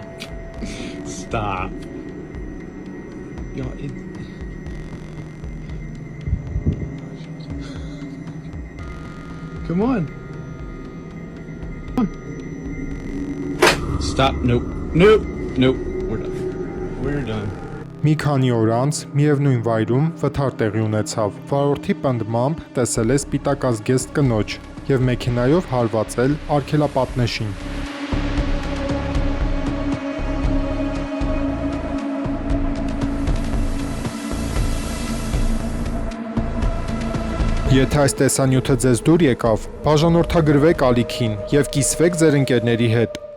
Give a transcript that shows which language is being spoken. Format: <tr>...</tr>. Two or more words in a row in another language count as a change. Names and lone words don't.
<en>Stop. Yo, Come on. Stop. Nope. Nope. Nope. We're done. We're done.</en> <hy>Մի քանի օր անց միևնույն վայրում վթար տեղի ունեցավ։ Վարորդի պնդմամբ տեսել է սպիտակազգեստ կնոջ եւ մեքենայով հարվածել արգելապատնեշին։ Եթե այս տեսանյութը ձեզ դուր եկավ, բաժանորդագրվեք ալիքին եւ կիսվեք ձեր ընկերների հետ։</hy>